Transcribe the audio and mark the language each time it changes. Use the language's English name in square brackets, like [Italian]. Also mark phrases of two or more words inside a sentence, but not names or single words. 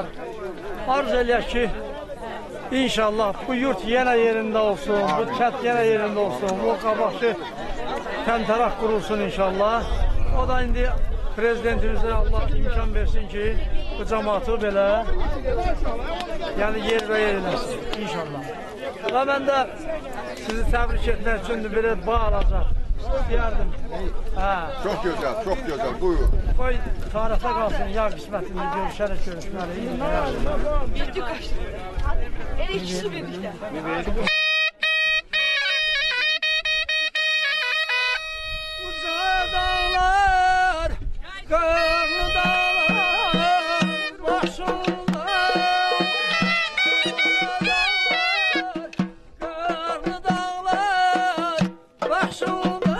[Azerbaijani] Arz eləyək ki, inşallah bu yurt yenə yerində olsun, bu kənd yenə yerində olsun, bu qabaqçı təmtəraq qurulsun inşallah. O da indi prezidentimizə Allah imkan versin ki, bu cəmaatı belə yəni yer və yer eləsin inşallah. Və mən də sizi təbrik etmək üçün belə bağlayacaq istəyərdim. [Turkish] Çok güzel, çok güzel. Buyurun. [Azerbaijani] Qoy tarixə qalsın, ya qismətində görüşərək görüşməli. [Turkish] Bildik kaçtı. Hele ikisi birlikte. Dağlar, karlı dağlar, başımda. Karlı dağlar, başımda.